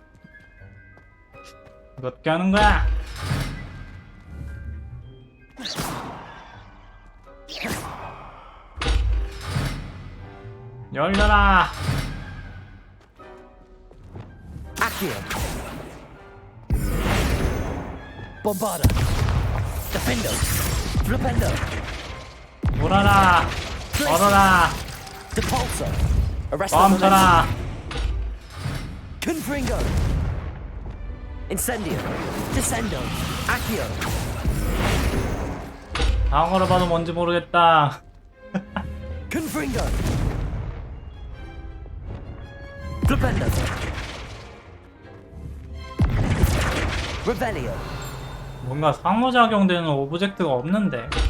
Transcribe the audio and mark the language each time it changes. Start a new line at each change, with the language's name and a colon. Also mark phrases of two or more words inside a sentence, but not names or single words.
Korean: 이거 어떻게 하는 거야? 열려라.
Latin: Accio. Bombarda. Defendo. Flipendo.
Korean: 돌아라. 얼어라.
Latin: Depulso. Arresto
Korean: 멈춰라.
Latin: Confringo. Incendio. Descendo. Accio.
Korean: 방어로 봐도 뭔지 모르겠다.
Latin: Confringo. Flipendo. Revelio.
Korean: 뭔가 상호작용되는 오브젝트가 없는데.